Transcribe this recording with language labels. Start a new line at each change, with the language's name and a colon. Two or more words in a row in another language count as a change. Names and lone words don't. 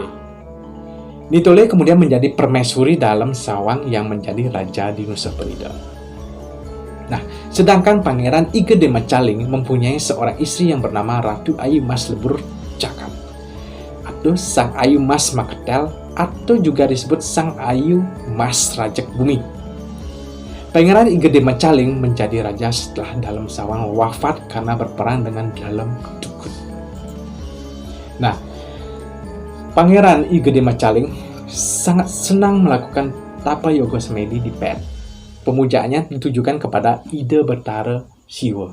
Indonesian: Nitole kemudian menjadi permaisuri Dalem Sawang yang menjadi raja di Nusa Penida. Nah, sedangkan Pangeran I Gede Macaling mempunyai seorang istri yang bernama Ratu Ayu Mas Lebur Cakap atau Sang Ayu Mas Maketel, atau juga disebut Sang Ayu Mas Rajek Bumi. Pangeran I Gede Macaling menjadi raja setelah Dalem Sawang wafat karena berperang dengan Dalem Dukut. Nah, Pangeran I Gede Macaling sangat senang melakukan tapa yoga semedi di Pet. Pemujaannya ditujukan kepada Ide Betara Siwa.